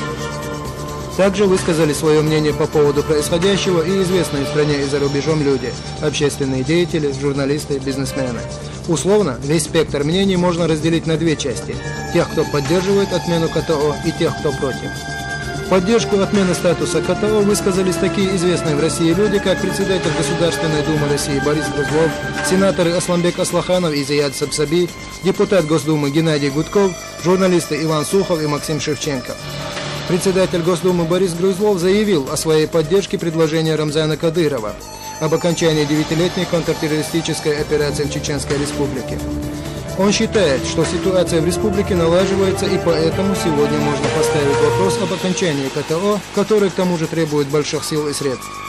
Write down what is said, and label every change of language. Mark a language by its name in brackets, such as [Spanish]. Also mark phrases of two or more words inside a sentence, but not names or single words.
[Russian] Также высказали свое мнение по поводу происходящего и известные в стране и за рубежом люди, общественные деятели, журналисты, бизнесмены. Условно, весь спектр мнений можно разделить на две части – тех, кто поддерживает отмену КТО, и тех, кто против. В поддержку отмены статуса КТО высказались такие известные в России люди, как председатель Государственной Думы России Борис Грызлов, сенаторы Асламбек Аслаханов и Зияд Сапсаби, депутат Госдумы Геннадий Гудков, журналисты Иван Сухов и Максим Шевченко. Председатель Госдумы Борис Грызлов заявил о своей поддержке предложения Рамзана Кадырова об окончании 9-летней контртеррористической операции в Чеченской Республике. Он считает, что ситуация в республике налаживается, и поэтому сегодня можно поставить вопрос об окончании КТО, который к тому же требует больших сил и средств.